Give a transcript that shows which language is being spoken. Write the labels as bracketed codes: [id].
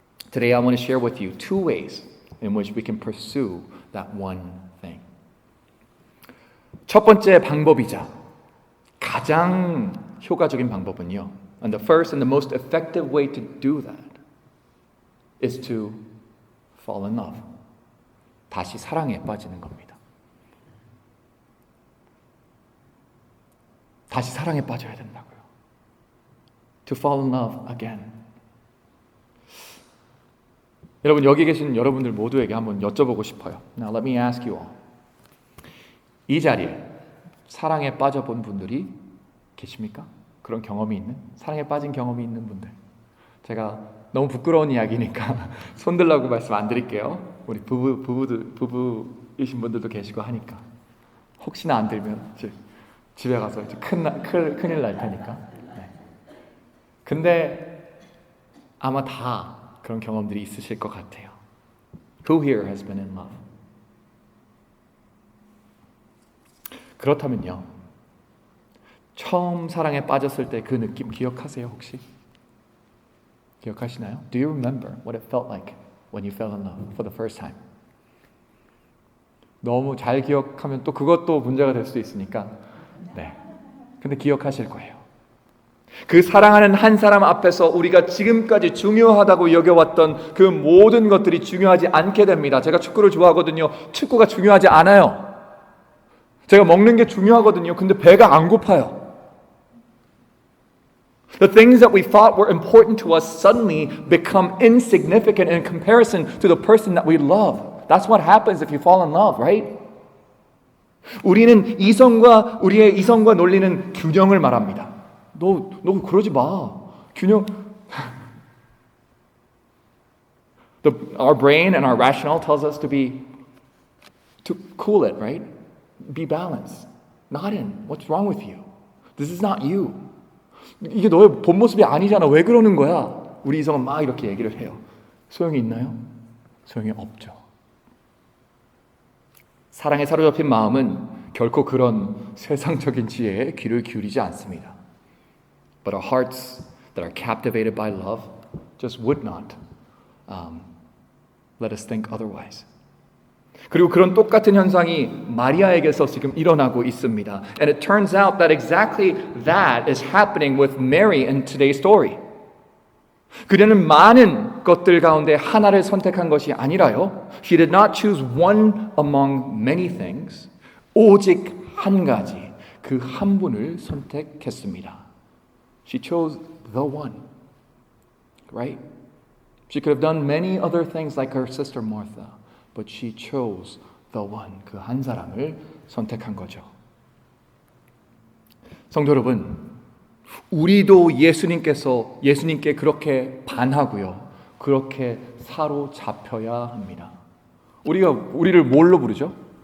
[en] Today I want to share with you two ways in which we can pursue that one thing. [ko] 첫 번째 방법이자 가장 효과적인 방법은요. [en] And the first and the most effective way to do that is to fall in love. [ko] 다시 사랑에 빠지는 겁니다. 다시 사랑에 빠져야 된다고요. [en] To fall in love again. [ko] 여러분, 여기 계신 여러분들 모두에게 한번 여쭤보고 싶어요. [en] Now let me ask you all. [ko] 이 자리에 사랑에 빠져본 분들이 계십니까? 그런 경험이 있는? 사랑에 빠진 경험이 있는 분들. 제가 너무 부끄러운 이야기니까 손들라고 말씀 안 드릴게요. 우리 부부이신 분들도 계시고 하니까. 혹시나 안 들면 집에 가서 이제 큰일 날 테니까. 네. 근데 아마 다 그런 경험들이 있으실 것 같아요. [en] Who here has been in love? [ko] 그렇다면요. 처음 사랑에 빠졌을 때 그 느낌 기억하세요, 혹시? 기억하시나요? [en] Do you remember what it felt like when you fell in love for the first time? [ko] 너무 잘 기억하면 또 그것도 문제가 될 수도 있으니까. 네. 근데 기억하실 거예요. 그 사랑하는 한 사람 앞에서 우리가 지금까지 중요하다고 여겨왔던 그 모든 것들이 중요하지 않게 됩니다. 제가 축구를 좋아하거든요. 축구가 중요하지 않아요. 제가 먹는 게 중요하거든요. 근데 배가 안 고파요. [en] The things that we thought were important to us suddenly become insignificant in comparison to the person that we love. That's what happens if you fall in love, right? [ko] 우리는 우리의 이성과 논리는 균형을 말합니다. 너 그러지 마. 균형. [en] Our brain and our rationale tells us to cool it, right? Be balanced. Not in. What's wrong with you? This is not you. [ko] 이게 너의 본 모습이 아니잖아. 왜 그러는 거야? 우리 이성은 막 이렇게 얘기를 해요. 소용이 있나요? 소용이 없죠. 사랑에 사로잡힌 마음은 결코 그런 세상적인 지혜에 귀를 기울이지 않습니다. [en] But our hearts that are captivated by love just would not let us think otherwise. [ko] 그리고 그런 똑같은 현상이 마리아에게서 지금 일어나고 있습니다. [en] And it turns out that exactly that is happening with Mary in today's story. [ko] 그녀는 많은 것들 가운데 하나를 선택한 것이 아니라요. [en] She did not choose one among many things. [ko] 오직 한 가지, 그 한 분을 선택했습니다. [en] She chose the one. Right? She could have done many other things like her sister Martha. But she chose the one. [ko] 그 한 사람을 선택한 거죠. 성도 여러분, 우리도 예수님께 그렇게 반하고요. 그렇게 사로잡혀야 합니다. 우리를 뭘로 부르죠?